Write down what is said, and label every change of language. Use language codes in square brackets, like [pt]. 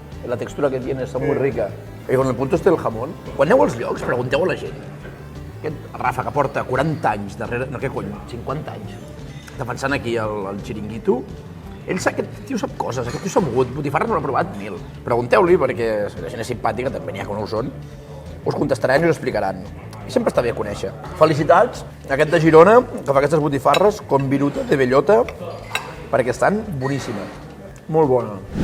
[es] La textura que tiene está muy rica. I con el punto este del jamón. [ca] Quan aneu als llocs, pregunteu a la gent. Aquest Rafa, que porta 40 anys darrere... No, què cony? 50 anys. Defensant aquí el xiringuito. Aquest tio sap coses, aquest tio s'ha mogut. Botifarra no l'ha provat 1000. Pregunteu-li, perquè la gent és simpàtica, també n'hi ha que no ho són. Us contestaran i us explicaran. I sempre està bé conèixer. Felicitats a aquest de Girona, que fa aquestes botifarres [es] con viruta de bellota, [ca] perquè estan boníssimes. Molt bona.